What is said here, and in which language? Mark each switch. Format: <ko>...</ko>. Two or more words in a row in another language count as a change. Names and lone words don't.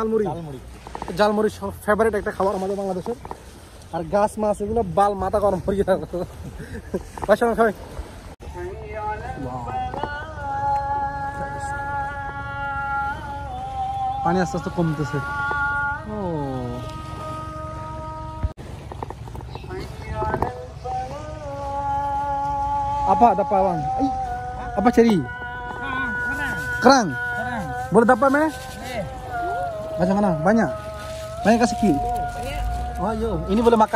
<bn>জালমুড়ি ফেভারিট একটা খাবার আমাদের বাংলাদেশের। আর গাছ মাছ এগুলো বাল মাথা গরম করিয়ে সবাই। পানি আস্তে আস্তে কমতেছে।</bn> <ms>Apa dapat bang? Apa cari? Kerang. Boleh dapat meh? Macam mana? Banyak kasih ki. Oh yo, ini boleh makan.</ms>